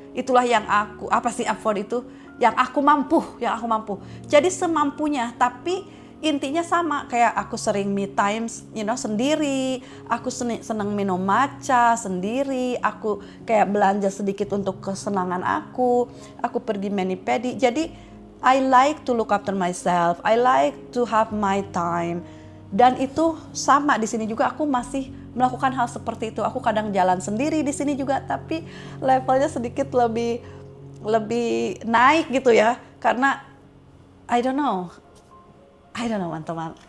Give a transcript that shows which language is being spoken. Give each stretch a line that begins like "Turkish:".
Indonesian: Itulah yang aku, afford itu? Yang aku mampu. Jadi semampunya, tapi intinya sama kayak aku sering me time, sendiri. Aku senang minum matcha sendiri. Aku kayak belanja sedikit untuk kesenangan aku. Aku pergi mani-pedi. Jadi
English: I like to look after myself. I like to have my time.
Indonesian: Dan itu sama di sini juga aku masih melakukan hal seperti itu. Aku kadang jalan sendiri di sini juga, tapi levelnya sedikit lebih naik gitu ya. Karena
English: I don't know
Indonesian: teman-teman.